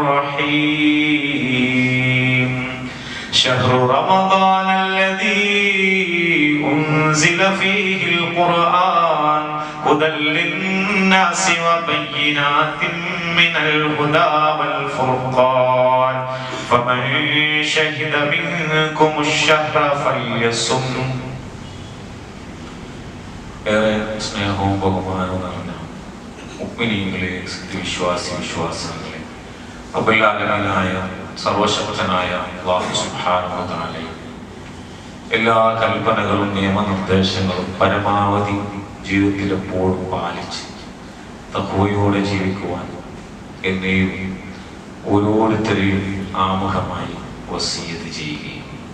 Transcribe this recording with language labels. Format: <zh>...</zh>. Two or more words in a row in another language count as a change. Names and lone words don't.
<ar>الرحيم شهر رمضان الذي أنزل فيه القرآن هدى للناس وبينات من الهدى والفرقان فمن شهد منكم الشهر فليصم.</ar> <ml>ഏറെ സ്നേഹവും ബഹുമാനവും നിറഞ്ഞ മുഅ്മിനീങ്ങളെ, വിശ്വാസികളെ,</ml> <ar>رب العالمين</ar> <ml>സർവശക്തനായ അല്ലാഹു</ml> <ar>سبحانه وتعالى</ar> <ml>എല്ലാ കൽപ്പനകളും നിയമനിർദ്ദേശങ്ങളും പരമാവധി ജീവിതത്തിൽ എപ്പോഴും പാലിച്ച് തഖ്വയോടെ ജീവിക്കുവാൻ എന്നെയും ഓരോരുത്തരെയും ആമുഖമായി വസിയ്യത്ത് ചെയ്യുകയും</ml>